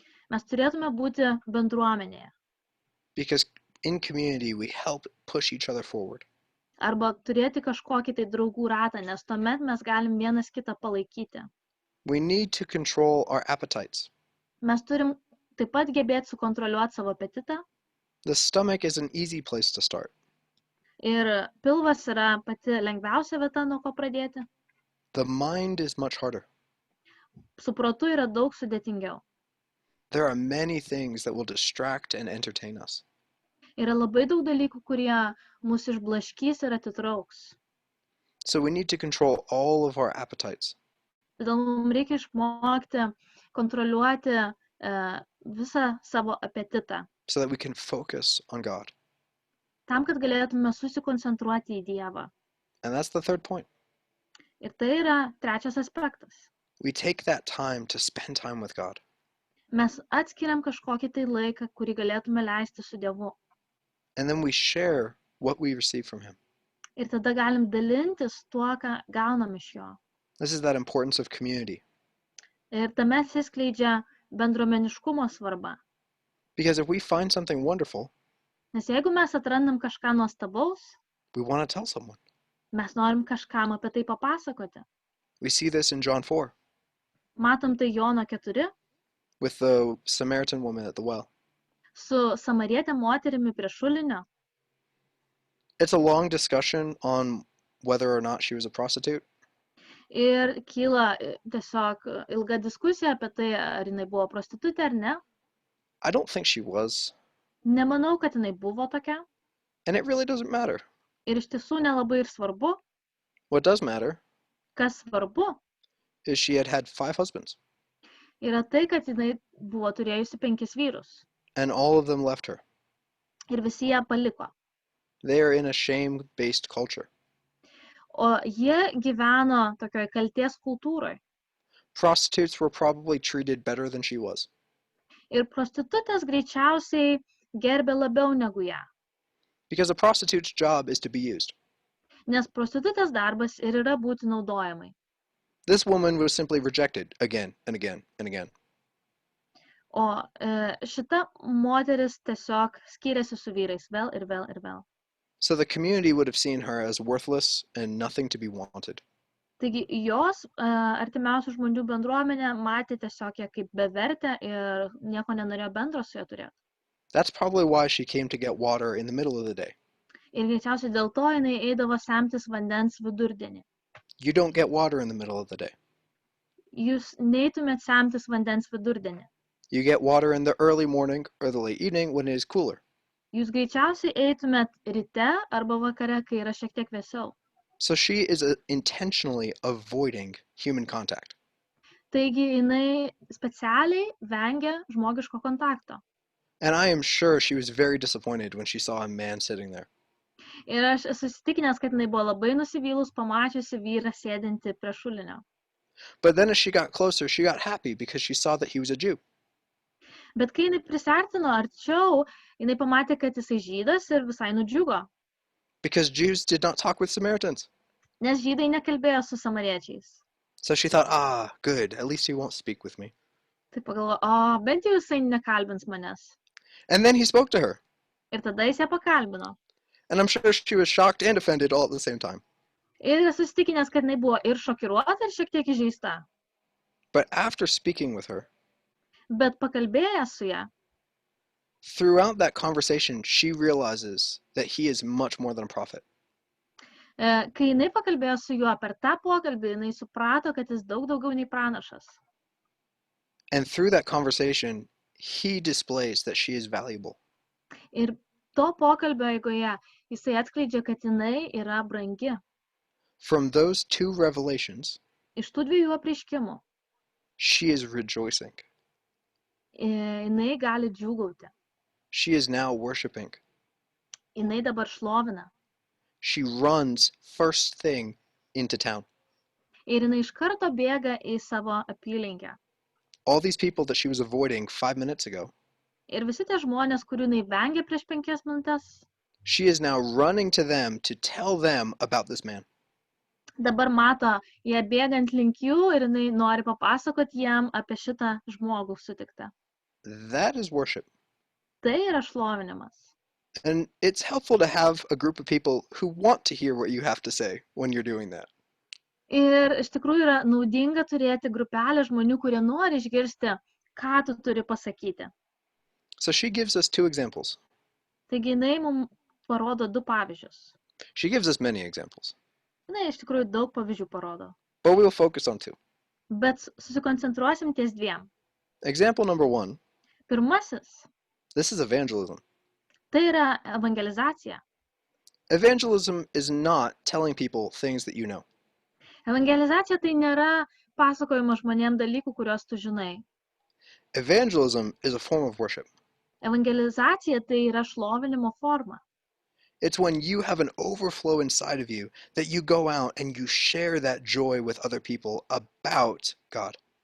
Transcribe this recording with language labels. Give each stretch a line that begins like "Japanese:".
Lithuanian: mes turėtume būti bendruomenėje.
English: because in community we help push each other forward.
Lithuanian: Arba turėti kažkokį tai draugų ratą, nes tuomet mes galim vienas kitą palaikyti.
English: We need to control our appetites.
Lithuanian: Mes turim taip pat gebėti sukontroliuoti savo apetitą.
English: The stomach is an easy place to start.
Lithuanian: Ir pilvas yra pati lengviausia vieta, nuo ko pradėti.
English: The mind is much harder.
Lithuanian: Su protu yra daug sudėtingiau.
English: There are many things that will distract and entertain us.
Lithuanian: Yra labai daug dalykų, kurie mus išblaškys ir atitrauks.
English: So we need to control all of our appetites.
Lithuanian: Todėl mums reikia išmokti kontroliuoti visą savo apetitą,
English: so that we can focus on God.
Lithuanian: tam, kad galėtume susikoncentruoti į Dievą.
English: And that's the third point.
Lithuanian: Ir tai yra trečias aspektas.
English: We take that time to spend time with God.
Lithuanian: Mes atskiriam kažkokį tai laiką, kurį galėtume leisti su Dievu.
English: And then we share what we receive from him.
Lithuanian: Ir tada galim dalintis tuo, ką gaunam iš jo.
English: This is that importance of community.
Lithuanian: Ir tame atsiskleidžia bendruomeniškumo svarba.
English: Because if we find something wonderful,
Lithuanian: Nes jeigu mes atrandam kažką nuostabaus,
English: we want to tell someone.
Lithuanian: mes norim kažkam apie tai papasakoti.
English: We see this in John 4
Lithuanian: Matom tai Jono 4
English: with the Samaritan woman at the well.
Lithuanian: su samarietė moterimi prie šulinio.
English: It's a long discussion on whether or not she was a prostitute.
Lithuanian: Ir kyla tiesiog ilga diskusija apie tai, ar jinai buvo prostitutė ar ne.
English: I don't think she was.
Lithuanian: Nemanau, kad jinai buvo tokia.
English: And it really doesn't matter.
Lithuanian: Ir iš tiesų nelabai ir svarbu.
English: What does matter
Lithuanian: Kas svarbu,
English: is she had had 5 husbands.
Lithuanian: yra tai, kad jinai buvo turėjusi 5 vyrus.
English: And all of them left her.
Lithuanian: Ir visi ją paliko.
English: They are in a shame-based culture.
Lithuanian: O jie gyveno tokioj kaltės kultūroje.
English: Prostitutes were probably treated better than she was.
Lithuanian: Ir prostitutės greičiausiai gerbė labiau negu ją.
English: Because a prostitute's job is to be used.
Lithuanian: Nes prostitutės darbas ir yra būti naudojamai.
English: This woman was simply rejected again and again and again.
Lithuanian: O šita moteris tiesiog skyrėsi su vyrais vėl ir vėl ir vėl.
English: So the community would have seen her as worthless and nothing to be wanted.
Lithuanian: Taigi jos artimiausių žmonių bendruomenė matė tiesiog ją kaip bevertę ir nieko nenorėjo bendro su ja turėti.
English: That's probably why she came to get water in the middle of the day.
Lithuanian: Ir greičiausiai dėl to jinai eidavo semtis vandens vidurdienį.
English: You don't get water in the middle of the day.
Lithuanian: Jūs neitumėt semtis vandens vidurdienį.
English: You get water in the early morning or the late evening when it is cooler.
Lithuanian: Jūs greičiausiai eitumėt ryte arba vakare, kai yra šiek tiek vėsiau.
English: So she is intentionally avoiding human contact.
Lithuanian: Taigi jinai specialiai vengia žmogiško kontakto.
English: And I am sure she was very disappointed when she saw a man sitting there.
Lithuanian: Ir aš esu įsitikinęs, kad jinai buvo labai nusivylus pamačiusi vyrą sėdintį prie šulinio.
English: But then as she got closer, she got happy because she saw that he was a Jew.
Lithuanian: Bet kai jinai prisartino arčiau, jinai pamatė, kad jisai žydas ir visai nudžiugo.
English: Because Jews did not talk with Samaritans.
Lithuanian: Nes žydai nekalbėjo su samariečiais.
English: So she thought, good, at least he won't speak with me.
Lithuanian: Tai pagalvojo, bent jau jisai nekalbins manęs.
English: And then he spoke to her.
Lithuanian: Ir tada jis ją pakalbino.
English: And I'm sure she was shocked and offended all at the same time.
Lithuanian: Ir esu įsitikinęs, kad jinai buvo ir šokiruota, ir šiek tiek įžeista.
English: But after speaking with her,
Lithuanian: Bet pakalbėjęs su ją,
English: throughout that conversation, she realizes that he is much more than a prophet.
Lithuanian: kai jinai pakalbėjo su juo per tą pokalbį, jinai suprato, kad jis daug daugiau nei pranašas.
English: And through that conversation, he displays that she is valuable.
Lithuanian: Ir to pokalbio eigoje jisai atskleidžia, kad jinai yra brangi.
English: From those two revelations,
Lithuanian: Iš tų dviejų apreiškimų
English: she is rejoicing.
Lithuanian: Jinai gali džiūgauti.
English: She is now worshiping.
Lithuanian: Jinai dabar šlovina.
English: She runs first thing into town.
Lithuanian: Ir jinai iš karto bėga į savo apylinkę.
English: All these people that she was avoiding 5 minutes ago,
Lithuanian: Ir visi tie žmonės, kurių jinai vengė prieš 5 minutes,
English: she is now running to them to tell them about this man.
Lithuanian: dabar mato ją bėgant link jų ir jinai nori papasakoti jam apie šitą žmogų sutiktą.
English: That is worship.
Lithuanian: Tai yra šlovinimas.
English: And it's helpful to have a group of people who want to hear what you have to say when you're doing that.
Lithuanian: Ir iš tikrųjų yra naudinga turėti grupelę žmonių, kurie nori išgirsti, ką tu turi pasakyti.
English: So she gives us 2 examples.
Lithuanian: Taigi jinai mums parodo 2 pavyzdžius.
English: She gives us many examples,
Lithuanian: Jinai iš tikrųjų daug pavyzdžių parodo.
English: but we'll focus on 2.
Lithuanian: Bet susikoncentruosim ties 2.
English: Example number 1,
Lithuanian: Pirmasis,
English: this is evangelism.
Lithuanian: tai yra evangelizacija.
English: Evangelism is not telling people things that you know.
Lithuanian: Evangelizacija tai nėra pasakojimas žmonėm dalykų, kuriuos tu žinai.
English: Evangelism is a form of worship.
Lithuanian: Evangelizacija tai yra šlovinimo forma.
English: It's when you have an overflow inside of you that you go out and you share that joy with other people about God.